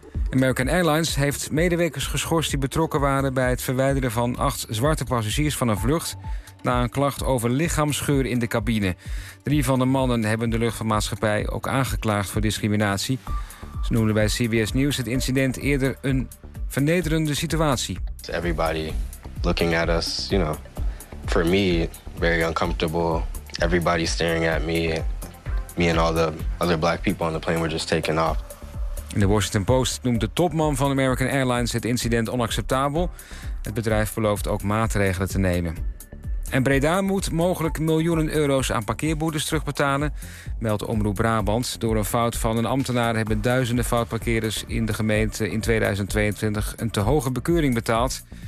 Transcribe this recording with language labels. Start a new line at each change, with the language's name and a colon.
Dutch: American Airlines heeft medewerkers geschorst die betrokken waren bij het verwijderen van 8 zwarte passagiers van een vlucht na een klacht over lichaamsgeur in de cabine. 3 van de mannen hebben de luchtvaartmaatschappij ook aangeklaagd voor discriminatie. Ze noemden bij CBS News het incident eerder een vernederende situatie.
English: Everybody looking at us, you know, for me, very uncomfortable. Everybody staring at me. Me and all the other black people on the plane were just taken off.
Dutch: In de Washington Post noemt de topman van American Airlines het incident onacceptabel. Het bedrijf belooft ook maatregelen te nemen. En Breda moet mogelijk miljoenen euro's aan parkeerboetes terugbetalen, meldt Omroep Brabant. Door een fout van een ambtenaar hebben duizenden foutparkeerders in de gemeente in 2022 een te hoge bekeuring betaald.